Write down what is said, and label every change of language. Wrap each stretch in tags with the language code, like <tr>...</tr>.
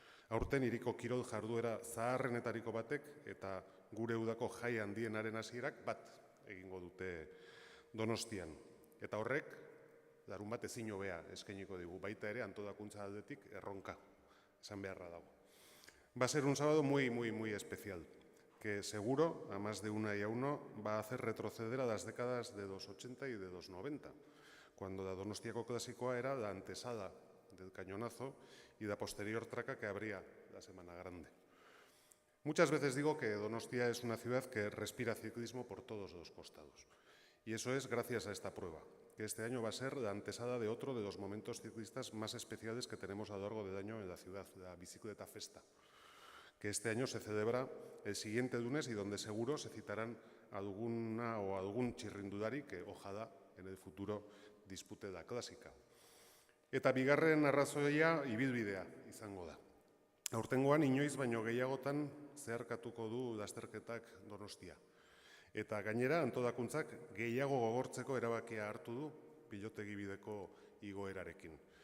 <eu>Aurten hiriko kirol jarduera zaharrenetariko batek eta gure udako jai handienaren hasierak bat egingo dute Donostian. Eta horrek, larunbat ezin hobea eskainiko digu, baita ere antolakuntza aldetik erronka, esan beharra dago.</eu> <es>Va a ser un sábado muy, muy, muy especial, que seguro, a más de una y a uno, va a hacer retroceder a las décadas de los 80 y de los 90, cuando la Donostiako klasikoa era la antesala del cañonazo y la posterior traca que abría la Semana Grande. Muchas veces digo que Donostia es una ciudad que respira ciclismo por todos los costados. Y eso es gracias a esta prueba, que este año va a ser la antesala de otro de los momentos ciclistas más especiales que tenemos a lo largo del año en la ciudad, la Bicicleta Festa, que este año se celebra el siguiente lunes y donde seguro se citarán alguna o algún txirrindulari que ojalá en el futuro dispute la clásica.</es> <eu>Eta bigarren arrazoia ibilbidea izango da. Aurtengoan inoiz baino gehiagotan zeharkatuko du lasterketak Donostia. Eta gainera antolakuntzak gehiago gogortzeko erabakia hartu du pilotegi bideko igoerarekin.</eu>